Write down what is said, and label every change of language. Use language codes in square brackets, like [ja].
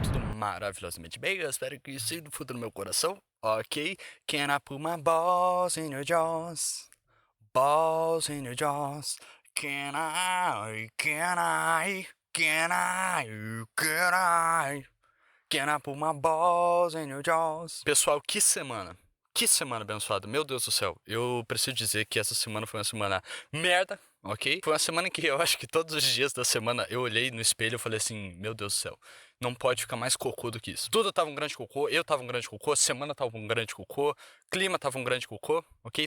[pt] Tudo maravilhosamente bem? Eu espero que sim, do fundo do meu coração. Ok. [en] Can I put my balls in your jaws? Balls in your jaws. Can I? Can I? Can I? Can I? Can I put my balls in your jaws? [pt] Pessoal, que semana! Que semana abençoada, meu Deus do céu. Eu preciso dizer que essa semana foi uma semana merda, ok? Foi uma semana em que eu acho que todos os dias da semana eu olhei no espelho e falei assim, meu Deus do céu, não pode ficar mais cocô do que isso. Tudo tava um grande cocô, eu tava um grande cocô, a semana tava um grande cocô, clima tava um grande cocô, ok?